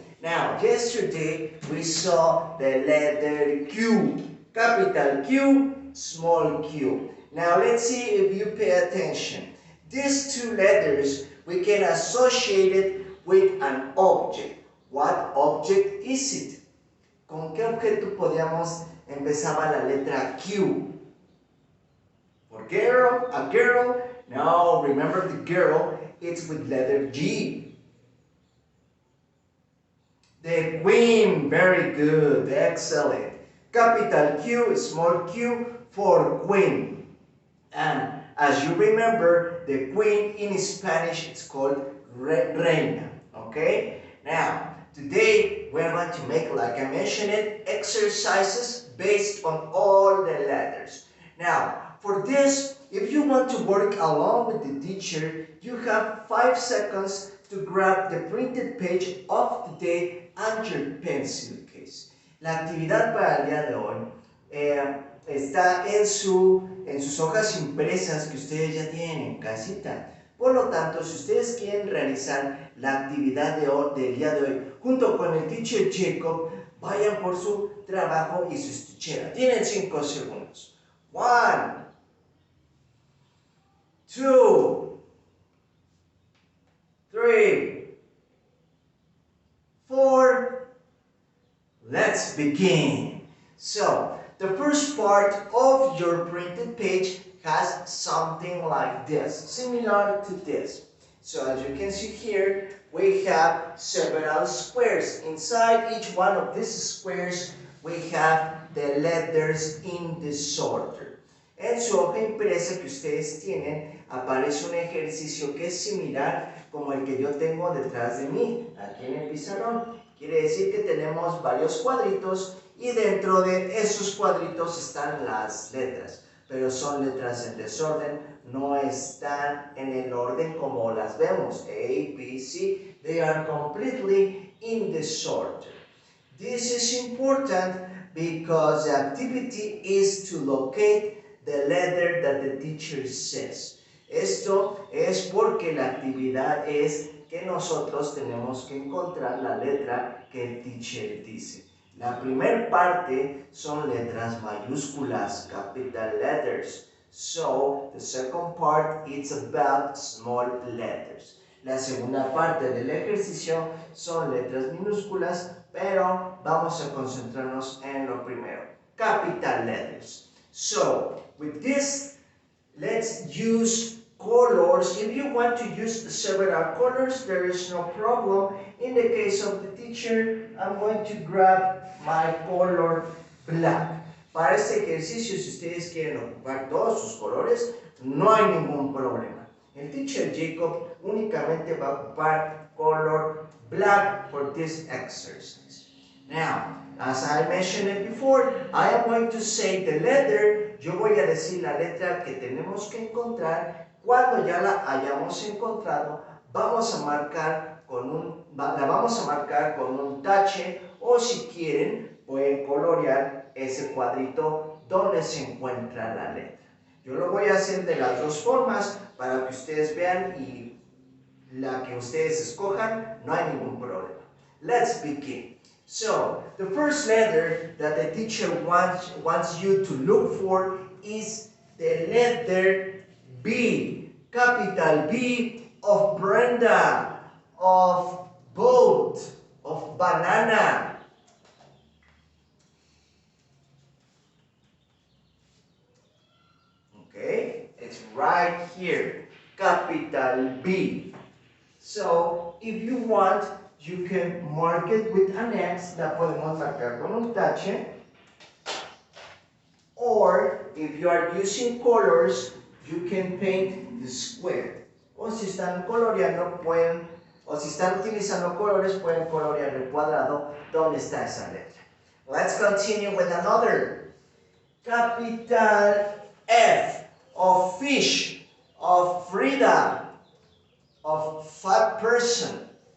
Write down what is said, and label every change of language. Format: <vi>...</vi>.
<en>Now, yesterday we saw the letter Q, capital Q, small q. Now, let's see if you pay attention. These two letters, we can associate it with an object. What object is it?</en> <es>¿Con qué objeto podíamos empezaba la letra Q?</es> <en>For girl, a girl? No, remember the girl, it's with letter G. The queen, very good, excellent. Capital Q, small q for queen. And as you remember, the queen in Spanish is called reina, okay? Now, today we're going to make, like I mentioned it, exercises based on all the letters. Now, for this, if you want to work along with the teacher, you have 5 seconds to grab the printed page of the day and your pencil case.</en> <es>La actividad para el día de hoy está en sus hojas impresas que ustedes ya tienen en casita. Por lo tanto, si ustedes quieren realizar la actividad del día de hoy junto con el teacher Jacob, vayan por su trabajo y su estuchera. Tienen 5 segundos. 1, 2, 3, 4,</es> <en>let's begin. So, the first part of your printed page has something like this, similar to this. So, as you can see here, we have several squares. Inside each one of these squares, we have the letters in disorder.</en> <es>En su hoja impresa que ustedes tienen, aparece un ejercicio que es similar como el que yo tengo detrás de mí, aquí en el pizarrón. Quiere decir que tenemos varios cuadritos y dentro de esos cuadritos están las letras, pero son letras en desorden, no están en el orden como las vemos, A, B, C,</es> <en>they are completely in disorder. This is important because the activity is to locate the letter that the teacher says.</en> <es>Esto es porque la actividad es que nosotros tenemos que encontrar la letra que el teacher dice. La primera parte son letras mayúsculas,</es> <en>capital letters. So, the second part is about small letters.</en> <es>La segunda parte del ejercicio son letras minúsculas, pero vamos a concentrarnos en lo primero,</es> <en>capital letters. So, with this, let's use colors. If you want to use several colors, there is no problem. In the case of the teacher, I'm going to grab my color black.</en> <es>Para este ejercicio, si ustedes quieren ocupar todos sus colores, no hay ningún problema. El teacher Jacob únicamente va a ocupar color</es> <en>black for this exercise. Now, as I mentioned it before, I am going to say the letter.</en> <es>Yo voy a decir la letra que tenemos que encontrar. Cuando ya la hayamos encontrado, vamos a marcar la vamos a marcar con un tache, o si quieren, pueden colorear ese cuadrito donde se encuentra la letra. Yo lo voy a hacer de las dos formas para que ustedes vean, y la que ustedes escojan, no hay ningún problema.</es> <en>Let's begin. So, the first letter that the teacher wants you to look for is the letter B, capital B of Brenda, of boat, of banana. Okay, it's right here, capital B. So, if you want, you can mark it with an X,</en> <es>la podemos marcar con un tache.</es> <en>Or, if you are using colors, you can paint the square.</en> <es>O si están coloreando, pueden O si están utilizando colores, pueden colorear el cuadrado donde está esa letra.</es> <en>Let's continue with another. Capital F of fish, of Frida, of fat person.</en>